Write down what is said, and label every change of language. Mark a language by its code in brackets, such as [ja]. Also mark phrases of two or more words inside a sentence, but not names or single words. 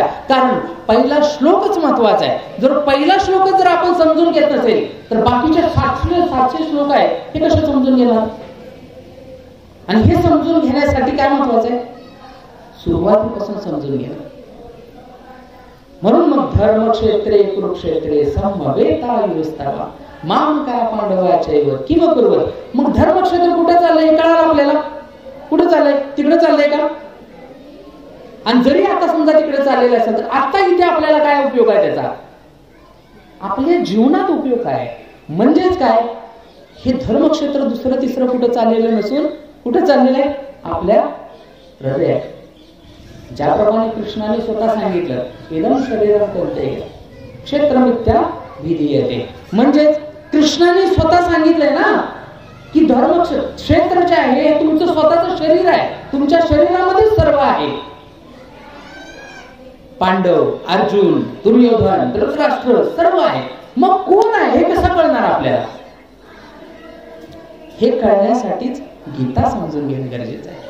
[mr] कारण पहिला श्लोकच महत्वाचा आहे. जर पहिला श्लोकच जर आपण समजून घेत नसेल तर बाकीचे 700 श्लोक आहे हे कसे समजून घेणार? आणि हे समजून घेण्यासाठी काय महत्वाचं आहे? सुरुवातीपासून समजून घेणं. म्हणून मग [sa] धर्मक्षेत्रे कुरुक्षेत्रे समवेतायुस्तवा माम का पांडवाचैव किम कुर्वत. [mr] मग धर्मक्षेत्र कुठे चाललंय हे कळालं आपल्याला. कुठे चाललंय? तिकडे चाललंय का? आणि जरी आता समजा तिकडे चाललेलं असेल तर आता इथे आपल्याला काय उपयोग आहे त्याचा? आपल्या जीवनात उपयोग काय? म्हणजेच काय, हे धर्मक्षेत्र दुसरं तिसरं कुठं चाललेलं नसून कुठं चाललेलं आहे? आपल्या हृदयात. ज्याप्रमाणे कृष्णाने स्वतः सांगितलं, [sa] इदं शरीरं कौन्तेय क्षेत्रमित्या विधीयते. [mr] म्हणजेच कृष्णाने स्वतः सांगितलंय ना की धर्मक्षेत्र जे आहे हे तुमचं स्वतःचं शरीर आहे. तुमच्या शरीरामध्ये सर्व आहे. पांडव, अर्जुन, दुर्योधन, धृतराष्ट्र सर्व आहे. मग कोण आहे हे कसं कळणार आपल्याला? हे कळण्यासाठीच गीता समजून घेणं गरजेचं आहे.